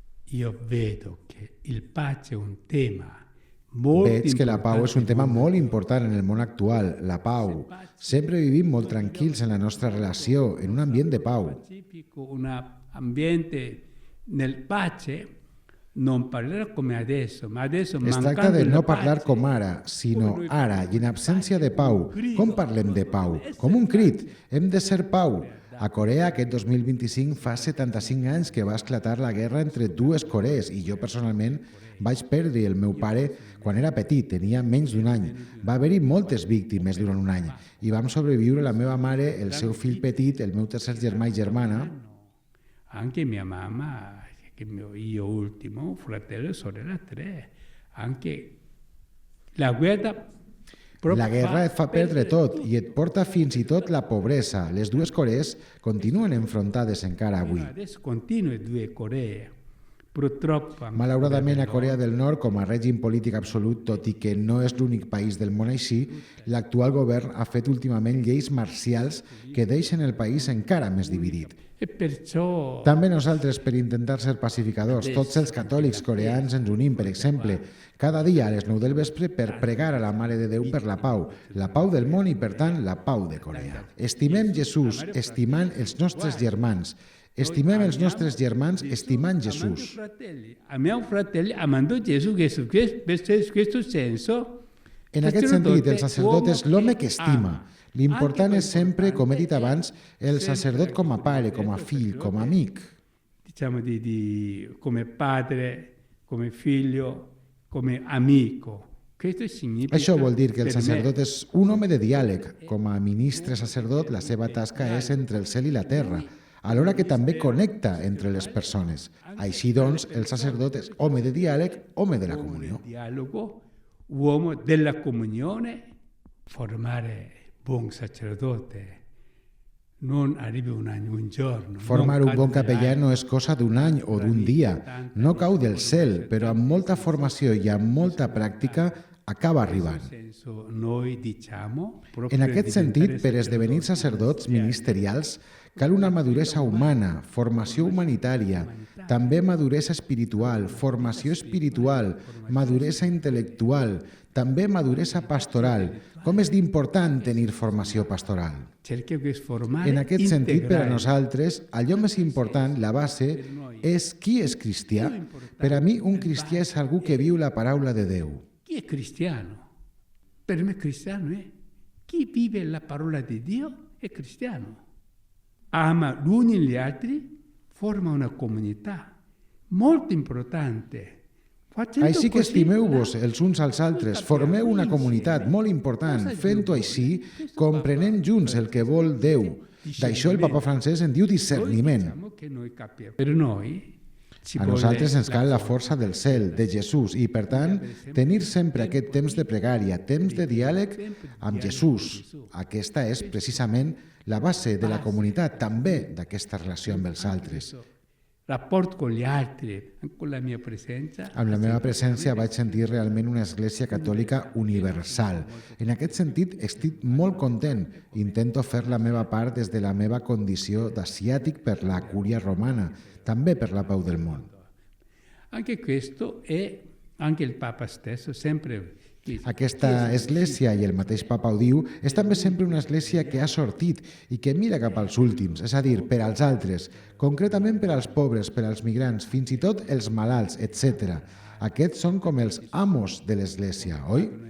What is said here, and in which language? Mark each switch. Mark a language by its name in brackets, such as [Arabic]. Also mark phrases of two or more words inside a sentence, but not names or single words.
[Italian] io vedo che il pace è un tema molt [Catalan] Veig que la pau és un tema [Italian] importante. [Catalan] molt important en el món actual, la pau. Sempre vivim molt tranquils en la nostra relació, en un ambient de pau. [Italian] Pacifico, un ambiente nel pace, non parlerà come adesso, ma adesso [Catalan] Es tracta [Italian] mancando [Catalan] de la no parlar [Italian] pace, [Catalan] com ara, sinó ara, i en absència de pau. Com parlem de pau? Com un crit. Hem de ser pau. A Corea, aquest 2025, fa 75 anys que va esclatar la guerra entre dues Corees i jo personalment vaig perdre el meu pare quan era petit, tenia menys d'un any. Va haver-hi moltes víctimes durant un any i vam sobreviure la meva mare, el seu fill petit, el meu tercer germà i germana. [Italian] anche mia mamma, io ultimo, fratello e sorella 3, anche la guerra [Catalan] La guerra et fa perdre tot i et porta fins i tot la pobresa. Les dues Corees continuen enfrontades encara avui. [Italian] Adesso continua le due Coree, purtroppo. [Catalan] Malauradament, a Corea del Nord, com a règim polític absolut, tot i que no és l'únic país del món així, l'actual govern ha fet últimament lleis marcials que deixen el país encara més dividit. [Italian] E perciò [Catalan] També nosaltres, per intentar ser pacificadors, tots els catòlics coreans ens unim, per exemple, cada dia a les 9 del vespre per pregar a la Mare de Déu per la pau del món i, per tant, la pau de Corea. Estimem Jesús, estimant els nostres germans. Estimem els nostres germans estimant Jesús. [Italian] Amiamo fratelli amando Gesù, questo senso. [Catalan] En aquest sentit, el sacerdot és l'home que estima. L'important és sempre, com he dit abans, el sacerdot com a pare, com a fill, com a amic. [Italian] Diciamo come padre, come figlio, come amico. Questo significa [Catalan] Això vol dir que el [Italian] per me [Catalan] sacerdot és un home de diàleg. Com a ministre sacerdot, la seva tasca és entre el cel i la terra, alhora que també connecta entre les persones. Així doncs, el sacerdot és home de diàleg, home de la comunió. [Italian] dialogo, uomo della comunione, formare buon sacerdote. Non arriva un anno, un giorno. [Catalan] Formar un bon capellà no és cosa d'un any o d'un dia. No cau del cel, però amb molta formació i amb molta pràctica acaba arribant. En aquest sentit, per esdevenir sacerdots ministerials, cal una maduresa humana, formació humanitària, també maduresa espiritual, formació espiritual, maduresa intel·lectual, també maduresa pastoral. Com és d'important tenir formació pastoral? En aquest sentit, per a nosaltres, allò més important, la base, és qui és cristià. Per a mi, un cristià és algú que viu la paraula de Déu. [Italian] Chi è cristiano? Per me cristiano è chi vive la parola di Dio è cristiano. Ama gli uni gli altri, forma una comunità molto importante. [Catalan] Així que estimeu-vos els uns als altres, formeu una comunitat molt important. Fent-ho així, comprenem junts el que vol Déu. D'això el papa francès en diu discerniment. A nosaltres ens cal la força del cel, de Jesús, i per tant, tenir sempre aquest temps de pregària, temps de diàleg amb Jesús. Aquesta és precisament la base de la comunitat, també d'aquesta relació amb els altres. [Italian] Rapport con gli altri, con la mia presenza. [Catalan] Amb la meva presència vaig sentir realment una església catòlica universal. En aquest sentit, estic molt content. Intento fer la meva part des de la meva condició d'asiàtic per la cúria romana, també per la pau del món. [Italian] Anche questo è anche il Papa stesso sempre. [Catalan] Aquesta església, i el mateix papa ho diu, és també sempre una església que ha sortit i que mira cap als últims, és a dir, per als altres, concretament per als pobres, per als migrants, fins i tot els malalts, etc. Aquests són com els amos de l'església, oi?